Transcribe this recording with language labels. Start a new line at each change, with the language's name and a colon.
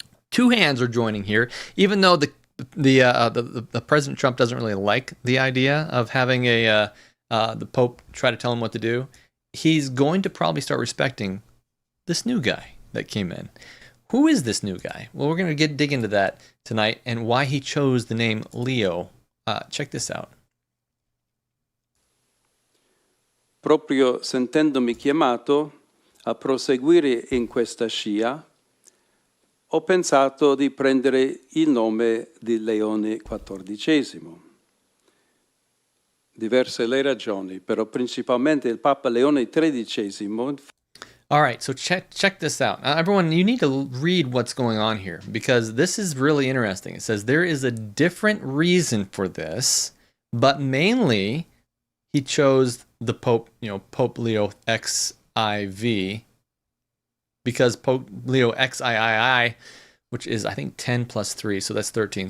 English: Two hands are joining here, even though the President Trump doesn't really like the idea of having the Pope try to tell him what to do. He's going to probably start respecting this new guy that came in. Who is this new guy? Well, we're going to dig into that tonight and why he chose the name Leo. Check this out.
Italian: Proprio sentendomi chiamato a proseguire in questa scia, ho pensato di prendere il nome di Leone XIV. Diverse le ragioni, però principalmente il Papa Leone XIII.
English: All right, so check this out. Everyone, you need to read what's going on here because this is really interesting. It says there is a different reason for this, but mainly he chose the Pope, Pope Leo XIV, because Pope Leo XIII, which is I think 10 plus 3, so that's 13.